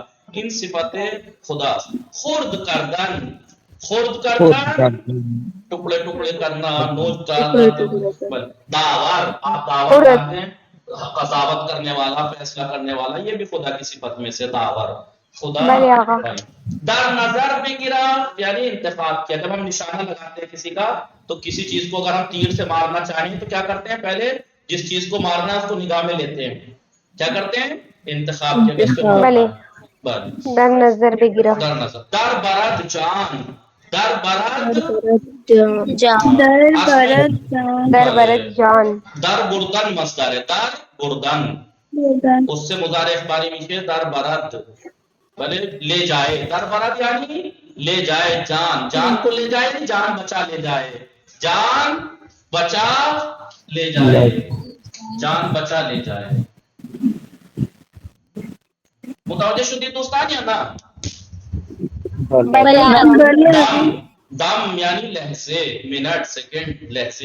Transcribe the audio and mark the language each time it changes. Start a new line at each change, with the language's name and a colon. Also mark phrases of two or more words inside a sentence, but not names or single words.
Persian: ان صفت خدا. خرد کردن،
Urdu: ٹکڑے ٹکڑے کرنا، نوچ ڈالنا. داور، آپ داور کرتے ہیں، قضاوت کرنے والا، فیصلہ کرنے والا، یہ بھی خدا کی صفت میں سے داور، خدا.
Persian: در نظر بے گرفت
Urdu: یعنی انتخاب کیا. جب ہم نشانہ لگاتے ہیں کسی کا تو کسی چیز کو اگر ہم تیر سے مارنا چاہیں تو کیا کرتے ہیں؟ پہلے جس چیز کو مارنا ہے اس کو نگاہ میں لیتے ہیں. کیا کرتے ہیں؟ انتخاب کیا.
Persian: در نظر بے گرفت. در برد جان، در برد جان. در بردن
Urdu: مصدر ہے،
Persian: در بردن
Urdu: اس سے مضارع اخباری
Persian: میشے در برد،
Urdu: بلے لے جائے.
Persian: در برد
Urdu: یعنی لے جائے، جان کو لے جائے، جان بچا لے جائے. جان بچا لے جائے، جان بچا لے جائے.
Persian: متوجہ شدید دوستان یا نا؟
Urdu: دم دم یعنی لہجے، منٹ، سیکنڈ، لہجے.